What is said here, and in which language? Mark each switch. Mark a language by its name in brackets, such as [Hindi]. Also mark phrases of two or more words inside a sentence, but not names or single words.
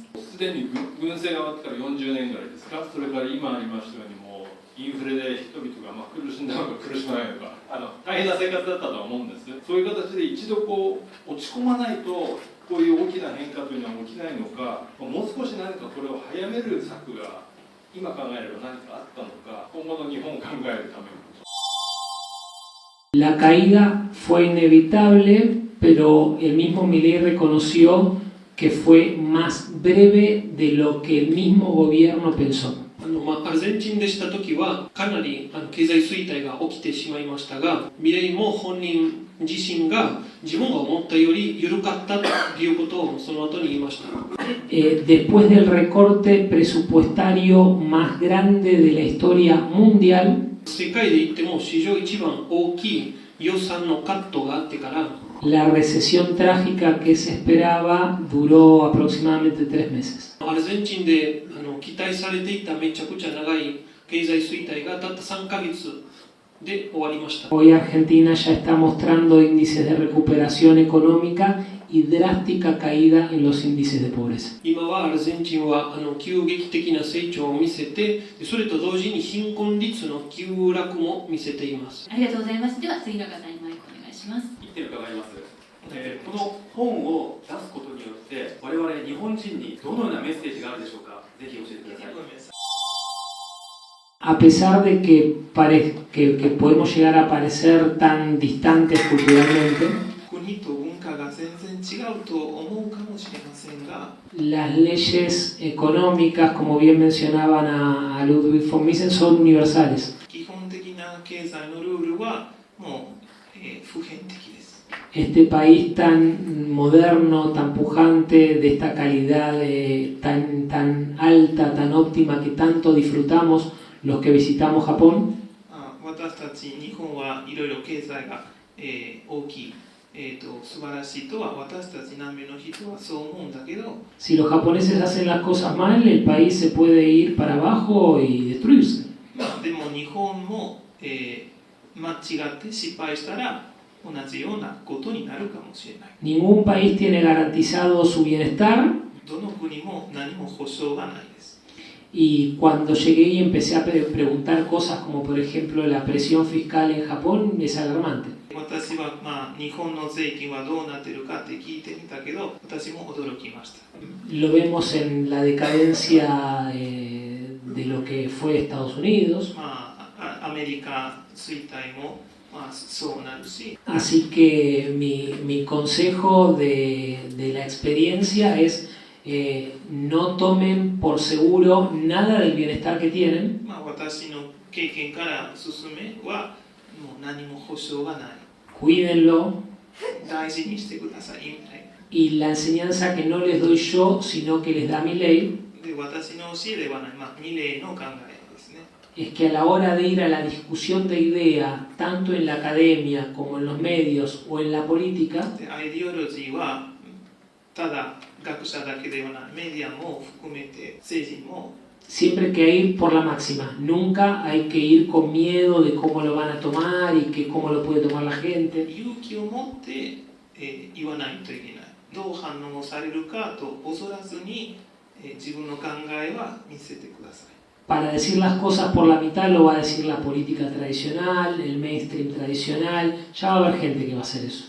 [Japanese] すでに軍政が終わってから40年ぐらいですか。それから今ありましたようにもうインフレで人々が苦しんだのか苦しまないのか大変な生活だったとは思うんです。そういう形で一度落ち込まないとこういう大きな変化というのは起きないのか、もう少し何かこれを早める策が今考えれば何かあったのか、今後の日本を考えるために。 [Spanish] La caída fue inevitable, pero el mismo Milei reconoció que fue más breve de lo que el mismo gobierno pensó. [Japanese] アルゼンチンでした時はかなり経済衰退が起きてしまいましたが、ミレイも本人自身が自分が思ったより緩かったということをその後に言いました。 [Spanish] Después del recorte presupuestario más grande de la historia mundial, [Japanese] 世界で言っても史上一番大きい予算のカットがあってから、 [Spanish] la recesión trágica que se esperaba duró aproximadamente 3 meses. [Japanese] アルゼンチンで期待されていためちゃくちゃ長い経済衰退がたった3ヶ月で終わりました。 [Spanish] Hoy Argentina ya está mostrando índices de recuperación económica y drástica caída en los índices de pobreza. [Japanese] 今はアルゼンチンは急激的な成長を見せて、それと同時に貧困率の急落も見せています。ありがとうございます。では次の方にマイクお願いします。言ってる方います。この本を出すことによって我々日本人にどのようなメッセージがあるでしょうか。ぜひ教えてください。 [Spanish] A pesar de que podemos llegar a parecer tan distantes culturalmente, [Japanese] 国と文化が全然違うと思うかもしれませんが、 [Spanish] las leyes económicas, como bien mencionaban a Ludwig von Mises, son universales. [Japanese] 基本的な経済のルールはもう、普遍的です。 [Spanish] Este país tan moderno, tan pujante, de esta calidad tan alta, tan óptima que tanto disfrutamos los que visitamos Japón, [Japanese] 私たち日本はいろいろ経済が、大きい、素晴らしいとは私たち南米の人はそう思うんだけど、 [Spanish] si los japoneses hacen las cosas mal, el país se puede ir para abajo y destruirse. [Japanese] でも日本も、間違って失敗したら同じようなことになるかもしれない。 [Spanish] Ningún país tiene garantizado su bienestar. [Japanese] どの国も何も保証がないです。 [Spanish] Y cuando llegué y empecé a preguntar cosas como por ejemplo la presión fiscal en Japón, es alarmante. [Japanese] 私は、日本の税金はどうなってるかって聞いてみたけど、私も驚きました。 [Spanish] Lo vemos en la decadencia de lo que fue Estados Unidos. [Japanese] アメリカ衰退も、そうなるし。 [Spanish] Así que mi consejo de la experiencia es no tomen por seguro nada del bienestar que tienen. [Japanese] 私の経験から進めはもう何も保証がない。 [Spanish] Cuídenlo. [Japanese] 大事にしてください。 [Spanish] Y la enseñanza que no les doy yo, sino que les da mi ley, [Japanese] で私の教えではない、ミレイの考えですね。 [Spanish] es que a la hora de ir a la discusión de idea, tanto en la academia como en los medios o en la política, [Japanese] でアイディオロジーはただ学者だけではない、メディアも含めて政治も [Spanish] siempre hay que ir por la máxima. Nunca hay que ir con miedo de cómo lo van a tomar y que cómo lo puede tomar la gente. [Japanese] 勇気を持って、言わないといけない。どう反応されるかと恐らずに、自分の考えは見せてください。 [Spanish] Para decir las cosas por la mitad lo va a decir la política tradicional, el mainstream tradicional. Ya va a haber gente que va a hacer eso.